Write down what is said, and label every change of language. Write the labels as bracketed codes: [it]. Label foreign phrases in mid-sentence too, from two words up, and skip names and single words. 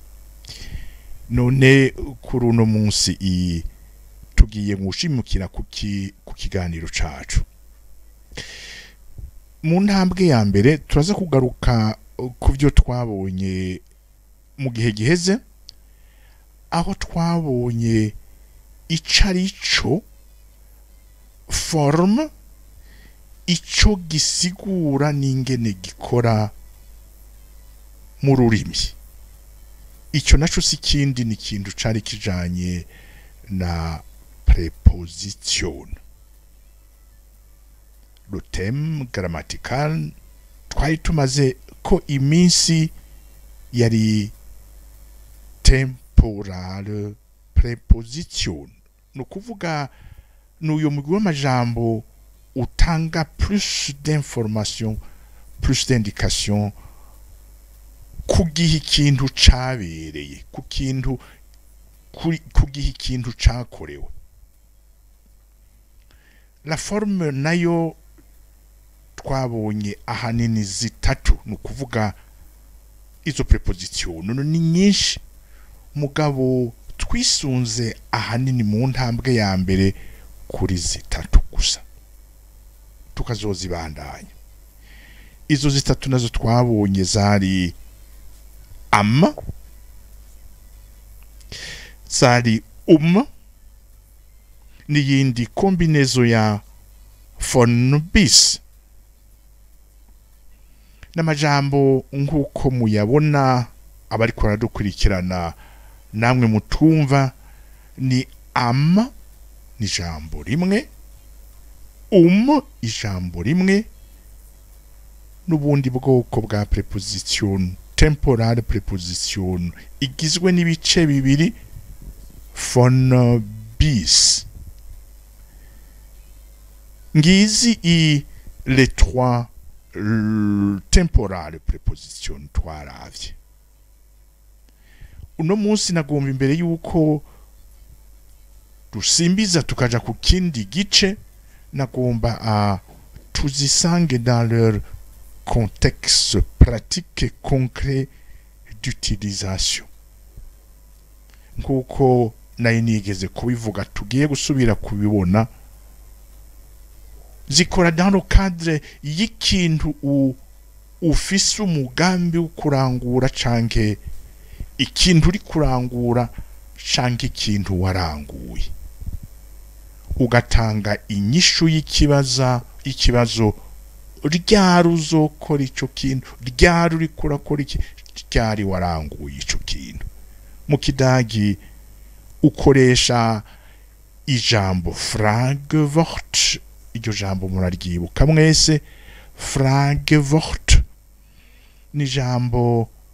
[rn] none kuri uno munsi tugiye gushimukira ku kiganiro cacu mu ntambwe ya mbere turaza kugaruka ku byo twabonye mu gihe giheze aho twabonye icarico forme ico gisigura n'ingene gikora mu rurimi ico naco sikindi ni kintu cari kijanye na préposition [fr] le thème grammatical [rn] twari tumaze ko iminsi yari [fr] temporale préposition [rn] no kuvuga n'uyo mugwi w'amajambo utanga [fr] plus d'information plus d'indication [rn] kugiha ikintu cabereye kugiha ikintu cakorewe [fr] la forme [rn] nayo twabonye ahanini zitatu no kuvuga izo preposition ni nyinshi mugabo twisunze ahanini mu ntambwe ya mbere kuri zitatu gusa tukazozibandanya izo zitatu nazo twabonye zari am zari n'iyindi kombinezo ya [de] von bis [rn] n'amajambo nk'uko muyabona abari dukurikirana namwe mutumva ni am ni jambo rimwe ijambo rimwe n'ubundi bwoko bwa preposition [fr] temporale preposition [rn] igizwe n'ibice bibiri [de] von bis [rn] ngizi [fr] les trois temporale preposition [rn] twaravye uno munsi nagomba imbere yuko dusimbiza tukaja ku kindi gice nagomba tuzisange [fr] dans leur contexte pratique et concret d'utilisation [rn] nkuko nayo nigeze kubivuga tugiye gusubira kubibona zikora [fr] dans le cadre [rn] y'ikintu ufise umugambi wo kurangura canke ikintu uri kurangura canke ikintu waranguye ugatanga inyishu ikibazo ryari uzokora ico kintu ryari uri kurakora iki ryari waranguye ico kintu mu kidagi ukoresha ijambo Fragewort iryo jambo muraryibuka mwese Fragewort ni jambo